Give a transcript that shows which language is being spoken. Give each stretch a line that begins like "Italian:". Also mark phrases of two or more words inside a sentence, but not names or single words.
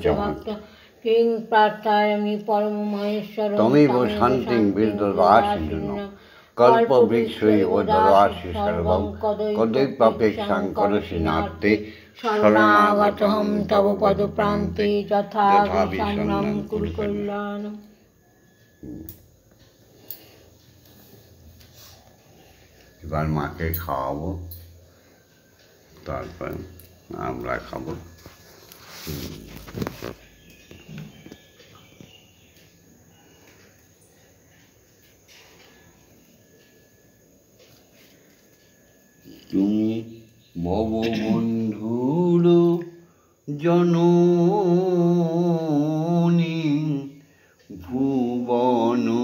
Sanskrit: किं प्रार्थयामि परममहेश्वरं तमेव शान्तिं विददासि नः कल्पवृक्षैव ददासि सर्वं कदैवापेक्षां करोषि नास्ते शरणागतहं तव पदप्रान्ते यथा विषण्णं कुरु कल्याणम्।
Bangla: এবার মাকে খাওয়াবো তারপর আমরা খাবো তুমি ভববন্ধুর জননী ভুবন